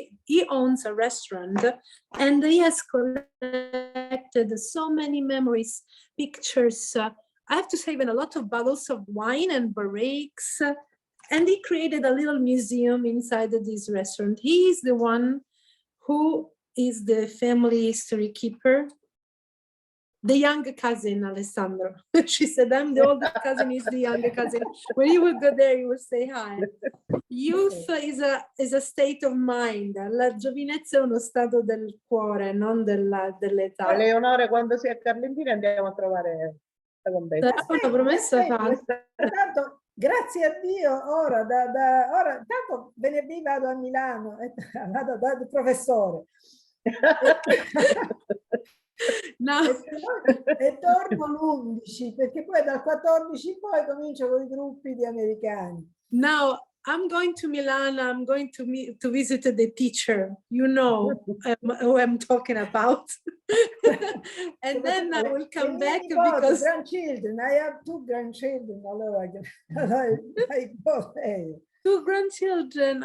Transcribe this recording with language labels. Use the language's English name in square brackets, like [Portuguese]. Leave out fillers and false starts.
[English] He owns a restaurant, and he has collected so many memories, pictures, I have to say, even a lot of bottles of wine and barriques, and he created a little museum inside of this restaurant. He is the one who is the family history keeper. The young cousin, Alessandro. She said, I'm the older cousin, he's the younger cousin. When you would go there, you would say hi. Youth is a state of mind. [Italian] La giovinezza è uno stato del cuore, non dell'età. Leonore, quando sei a Carlentini andiamo a trovare la contessa. Sarà una promessa fatta. Tanto, grazie a Dio, ora, ora, tanto venerdì vado a Milano, vado dal professore. No. E torno l'11, perché poi dal 14 in poi comincio con i gruppi di americani. [English] Now I'm going to Milan. I'm going to visit the teacher. You know who I'm talking about. And then I will come back because grandchildren. I have 2 grandchildren. Allora, I go there. 2 grandchildren.